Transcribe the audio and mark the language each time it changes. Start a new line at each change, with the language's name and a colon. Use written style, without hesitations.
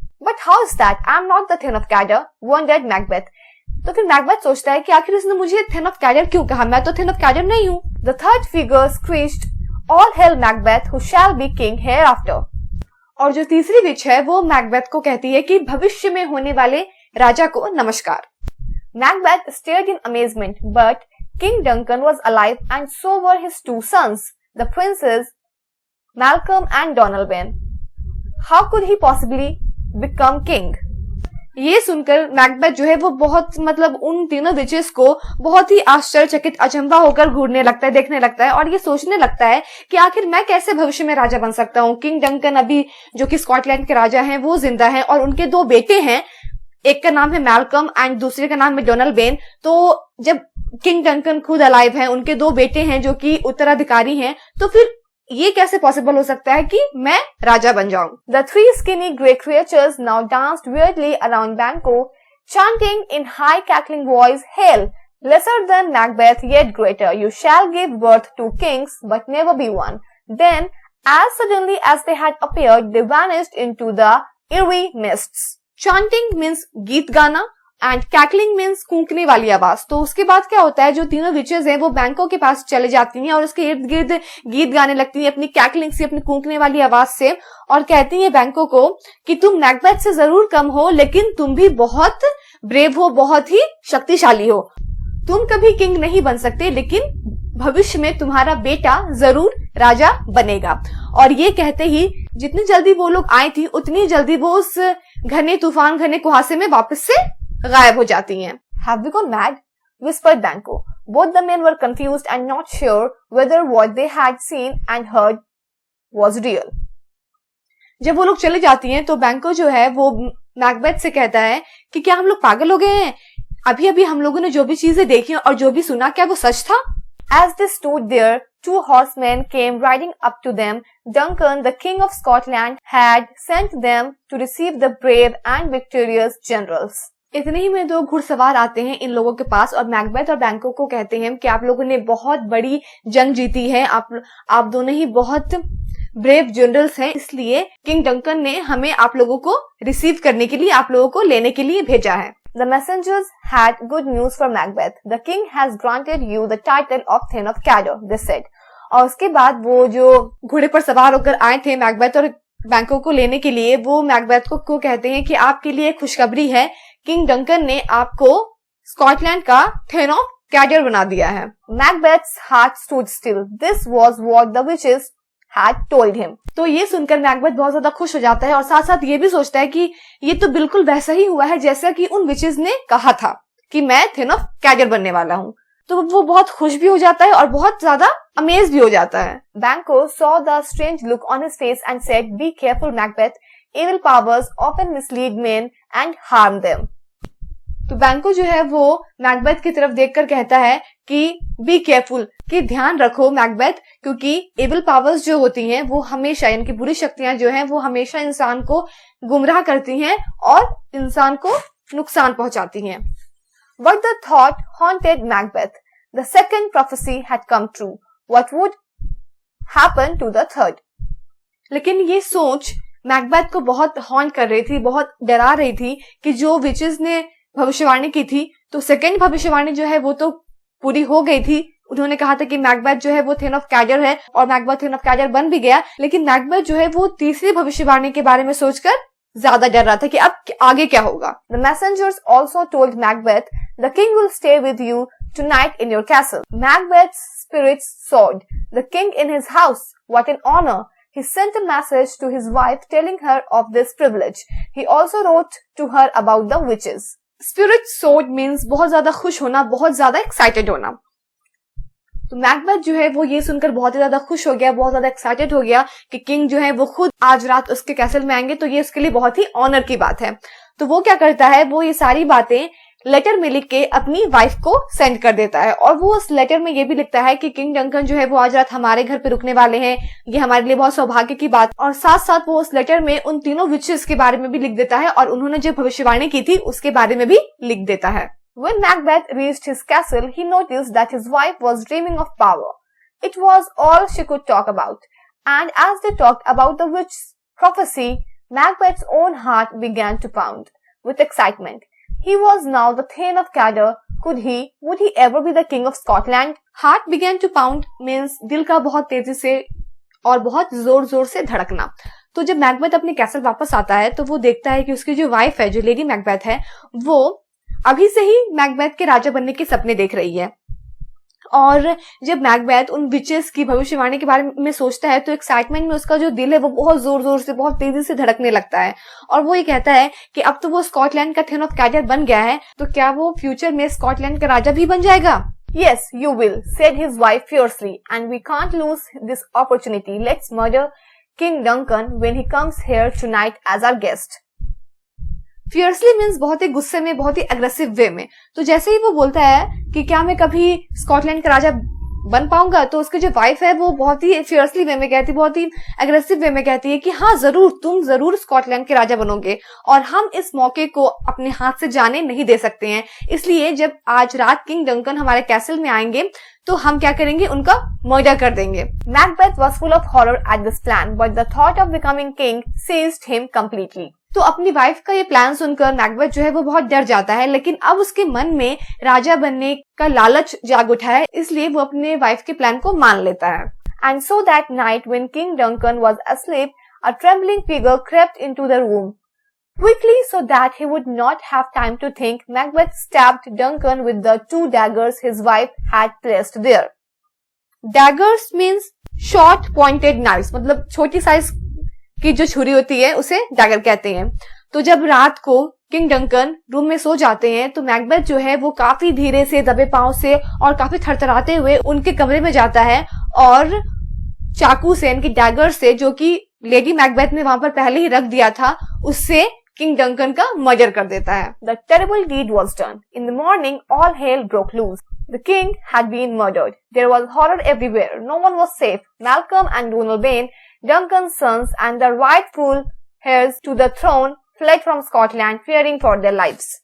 English: But how is that, I am not the thane of Cawdor, wondered Macbeth.
Hindi: तो फिर Macbeth सोचता है कि आखिर इसने मुझे थेन ऑफ कैडर क्यों कहा, मैं तो थेन ऑफ कैडर नहीं हूं।
English: The third figure screeched, all hail Macbeth, who shall be king hereafter.
Hindi: और जो तीसरी विच है वो मैकबेथ को कहती है कि भविष्य में होने वाले राजा को नमस्कार।
English: Macbeth stared in amazement, but King Duncan was alive and so were his 2 sons, the princes Malcolm and Donalbain. How could he possibly become king?
Hindi: ये सुनकर मैकबेथ जो है वो बहुत, मतलब उन तीनों विचेस को बहुत ही आश्चर्यचकित, अचंभा होकर घूरने लगता है, देखने लगता है और ये सोचने लगता है कि आखिर मैं कैसे भविष्य में राजा बन सकता हूँ। किंग डंकन अभी जो कि स्कॉटलैंड के राजा हैं वो जिंदा हैं और उनके 2 बेटे हैं, एक का नाम है मैल्कम एंड दूसरे का नाम है डोनाल्डबेन। तो जब किंग डंकन खुद अलाइव हैं, उनके 2 बेटे हैं जो कि उत्तराधिकारी हैं, तो फिर ये कैसे पॉसिबल हो सकता है कि मैं राजा बन जाऊं।
English: The 3 skinny grey creatures now danced weirdly around Banquo, chanting in high cackling voice, Hail, lesser than Macbeth, yet greater. You shall give birth to kings, but never be one. Then, as suddenly as they had appeared, they vanished into the eerie mists. Chanting means
Hindi: गीत गाना and कैकलिंग means कूकने वाली आवाज। तो उसके बाद क्या होता है, जो तीनों विचेस हैं वो बैंको के पास चले जाती हैं और उसके इर्द गिर्द गीत गाने लगती हैं अपनी कैकलिंग से, अपनी कूकने वाली आवाज से, और कहती हैं बैंको को कि तुम मैकबेथ से जरूर कम हो लेकिन तुम भी बहुत ब्रेव हो, बहुत ही शक्तिशाली हो। तुम कभी किंग नहीं बन सकते, लेकिन भविष्य में तुम्हारा बेटा जरूर राजा बनेगा। और ये कहते ही जितनी जल्दी वो लोग आई थी उतनी जल्दी वो उस घने तूफान घने कुहासे में वापस से गायब हो जाती हैं।
English: Have we gone mad? whispered Banquo. Both the men were confused and not sure whether what they had seen and heard was real.
Hindi: जब वो लोग चले जाती हैं तो बैंको जो है वो मैकबेथ से कहता है कि क्या हम लोग पागल हो गए हैं? अभी अभी हम लोगों ने जो भी चीजें देखी और जो भी सुना, क्या वो सच था?
English: As they stood there, 2 horsemen came riding up to them. Duncan, the King of Scotland, had sent them to receive the brave and victorious generals.
Hindi: इतने ही में 2 घुड़सवार आते हैं इन लोगों के पास और मैकबेथ और बैंको को कहते हैं कि आप लोगों ने बहुत बड़ी जंग जीती है, आप दोनों ही बहुत ब्रेव जनरल्स हैं, इसलिए किंग डंकन ने हमें आप लोगों को रिसीव करने के लिए, आप लोगों को लेने के लिए भेजा है।
English: The messengers had good news for Macbeth. The king has granted you the title of Thane of Cawdor, they said.
Hindi: और उसके बाद वो जो घोड़े पर सवार होकर आए थे मैकबेथ और बैंको को लेने के लिए, वो मैकबेथ को कहते हैं कि आपके लिए खुशखबरी है, किंग डंकन ने आपको स्कॉटलैंड का थेन ऑफ कैडर बना दिया है।
English: Macbeth's heart stood still. This was what the witches had told him.
Hindi: तो ये सुनकर मैकबेथ बहुत ज्यादा खुश हो जाता है और साथ साथ ये भी सोचता है कि ये तो बिल्कुल वैसा ही हुआ है जैसा कि उन विचेस ने कहा था कि मैं थेन ऑफ कैडर बनने वाला हूँ। तो वो बहुत खुश भी हो जाता है और बहुत ज्यादा अमेज भी हो जाता है।
English: Banquo saw the strange look on his face and said, "Be careful, Macbeth. Evil powers often mislead men and harm them."
Hindi: तो बैंको जो है वो मैकबेथ की तरफ देखकर कहता है कि
English: be careful,
Hindi: कि ध्यान रखो मैकबेथ, क्योंकि एविल पावर्स जो होती हैं वो हमेशा, यानी कि बुरी शक्तियां जो हैं वो हमेशा इंसान को गुमराह करती हैं और इंसान को नुकसान पहुंचाती हैं। But the thought haunted Macbeth. The second prophecy had come true. What would happen to the third? लेकिन ये सोच मैकबेथ को बहुत हॉन्ट कर रही थी, बहुत डरा रही थी कि जो विचेस ने भविष्यवाणी की थी, तो सेकेंड भविष्यवाणी जो है वो तो पूरी हो गई थी। उन्होंने कहा था कि मैकबेथ जो है वो थेन ऑफ कैडर है और मैकबेथ थेन ऑफ कैडर बन भी गया, लेकिन मैकबेथ जो है वो तीसरी भविष्यवाणी के बारे में सोचकर ज्यादा डर रहा था कि अब आगे क्या होगा।
English: The messengers also told Macbeth, "The king will stay with you tonight in your castle." Macbeth's spirits soared. The king in his house, what an honor! He sent a message to his wife telling her of this privilege. He also wrote to her about the witches. Spirit soared means
Hindi: बहुत ज्यादा खुश होना, बहुत ज्यादा excited होना। तो Macbeth जो है वो ये सुनकर बहुत ही ज्यादा खुश हो गया, बहुत ज्यादा एक्साइटेड हो गया कि किंग जो है वो खुद आज रात उसके कैसल में आएंगे, तो ये उसके लिए बहुत ही ऑनर की बात है। तो वो क्या करता है, वो ये सारी बातें लेटर में लिख के अपनी वाइफ को सेंड कर देता है और वो उस लेटर में ये भी लिखता है कि किंग डंकन जो है वो आज रात हमारे घर पे रुकने वाले हैं, ये हमारे लिए बहुत सौभाग्य की बात। और साथ साथ वो उस लेटर में उन तीनों विचेस के बारे में भी लिख देता है और उन्होंने जो भविष्यवाणी की थी उसके बारे में भी लिख देता है।
English: When Macbeth reached his castle, he noticed that his wife was dreaming of power. It was all she could talk about. And as they talked about the witch's prophecy, Macbeth's own heart began to pound with excitement. He was now the Thane of Cawdor. Would he ever be the King of Scotland? Heart began to pound means
Hindi: दिल का बहुत तेजी से और बहुत जोर जोर से धड़कना। तो जब मैकबेथ अपने कैसल वापस आता है तो वो देखता है कि उसकी जो वाइफ है, जो लेडी मैकबेथ है, वो अभी से ही मैकबेथ के राजा बनने के सपने देख रही है। और जब मैकबेथ उन विचेस की भविष्यवाणी के बारे में सोचता है तो एक्साइटमेंट में उसका जो दिल है वो बहुत जोर जोर से, बहुत तेजी से धड़कने लगता है और वो ये कहता है कि अब तो वो स्कॉटलैंड का थेन ऑफ कैडर बन गया है, तो क्या वो फ्यूचर में स्कॉटलैंड का राजा भी बन जाएगा?
English: Yes, you will, said his wife fiercely, and we can't lose this opportunity. Let's murder King Duncan when he comes here tonight as our guest. Fiercely means
Hindi: बहुत ही गुस्से में, बहुत ही अग्रेसिव वे में। तो जैसे ही वो बोलता है कि क्या मैं कभी स्कॉटलैंड का राजा बन पाऊंगा, तो उसकी जो वाइफ है वो बहुत ही फियर्सली वे में कहती, बहुत ही अग्रेसिव वे में कहती है कि हाँ जरूर, तुम जरूर स्कॉटलैंड के राजा बनोगे और हम इस मौके को अपने हाथ से जाने नहीं दे सकते हैं। इसलिए जब आज रात किंग डंकन हमारे कैसल में आएंगे तो हम क्या करेंगे, उनका मर्डर कर देंगे।
English: Macbeth was full of horror at this plan, but the thought of becoming king seized him completely.
Hindi: तो अपनी वाइफ का ये प्लान सुनकर मैकबेथ जो है वो बहुत डर जाता है, लेकिन अब उसके मन में राजा बनने का लालच जाग उठा है, इसलिए वो अपने वाइफ के प्लान को मान लेता है।
English: And so that night when King Duncan was asleep, a trembling figure crept into the room. Quickly, so that he would not have time to think, Macbeth stabbed Duncan with the 2 daggers his wife had placed there. Daggers means short pointed knives,
Hindi: मतलब छोटी size की जो छुरी होती है उसे dagger कहते हैं। तो जब रात को किंग डंकन रूम में सो जाते हैं तो मैकबेथ जो है वो काफी धीरे से दबे पांव से और काफी थरथराते हुए उनके कमरे में जाता है और चाकू से, इनकी डैगर से, जो कि लेडी मैकबेथ ने वहां पर पहले ही रख दिया था, उससे किंग डंकन का मर्डर कर देता है।
English: The terrible deed was done. In the morning, all hell broke loose. The king had been murdered. There was horror everywhere. No one was safe. Malcolm and Donalbain, Duncan's sons, and the rightful heirs to the throne fled from Scotland, fearing for their lives.